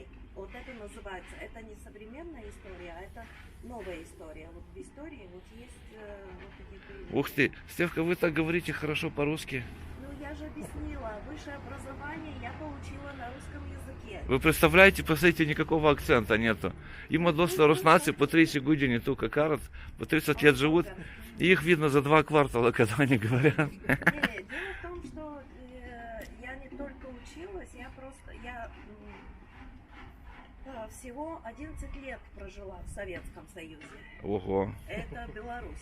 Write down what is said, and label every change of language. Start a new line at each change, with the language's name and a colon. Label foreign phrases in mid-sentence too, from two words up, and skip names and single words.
Russian: Вот это называется, это не современная история, а это новая история. Вот в истории вот есть вот такие периоды. Ух ты, Стевка, вы так говорите хорошо по-русски. Ну, я же объяснила, высшее образование я получила на русском языке. Вы представляете, посмотрите, никакого акцента нету.
Bulgarian: Има доста руснаци по 30 години тук карат,
Russian: по 30 лет живут, и их видно за 2 квартала, когда они говорят. Дело в том, что я не только училась, я всего 11 лет прожила в Советском Союзе. Ого. Это Беларусь.